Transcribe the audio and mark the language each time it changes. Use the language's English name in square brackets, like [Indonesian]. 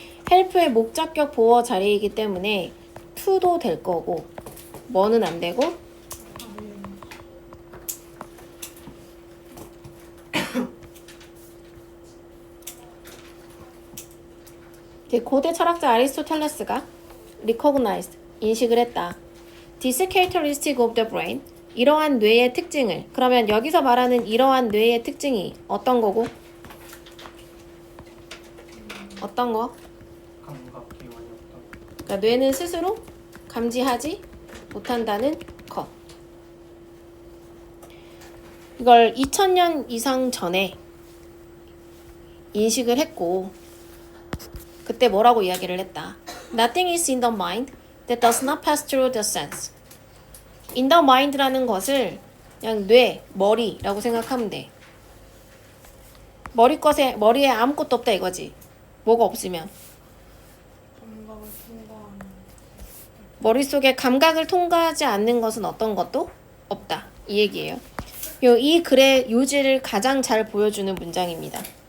[Korean] help의 목적격 보어 자리이기 때문에 to도 될 거고 뭐는 안 되고 고대 철학자 아리스토텔레스가 recognized, 인식을 했다. [English] This characteristic of the brain, 이러한 뇌의 특징을. [Korean] 그러면 여기서 말하는 이러한 뇌의 특징이 어떤 거고? 어떤 거? 감각기관이 없다. 그러니까 뇌는 스스로 감지하지 못한다는 것. 이걸 2000년 이상 전에 인식을 했고 그때 뭐라고 이야기를 했다. [English] Nothing is in the mind that does not pass through the sense. In the mind [Korean] 라는 것을 그냥 뇌, 머리라고 생각하면 돼. 머리에 아무것도 없다 이거지. 뭐가 없으면. 감각을 통과하는. 머릿속에 감각을 통과하지 않는 것은 어떤 것도 없다. 이 얘기예요. 이 글의 요지를 가장 잘 보여주는 문장입니다.